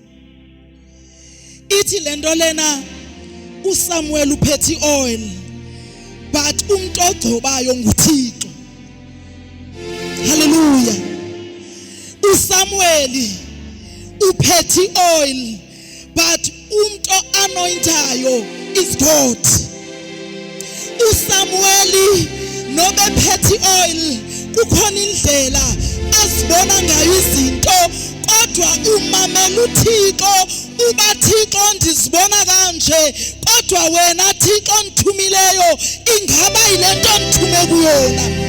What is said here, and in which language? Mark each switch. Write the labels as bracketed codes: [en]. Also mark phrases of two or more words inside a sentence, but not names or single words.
[zu] Ithi lento lena uSamuel uphethe oil, but umuntu ogcobayo nguThixo. Hallelujah. uSamuel uphethe oil, but umuntu anointayo [en] is God. [zu] uSamuel nobe phethe oil kukhona indlela asibona ngayo izinto, kodwa umamela uThixo uba Thixo ndizibona kanje, kodwa wena Thixo ngithumileyo ingaba yilento ngithume kuyona.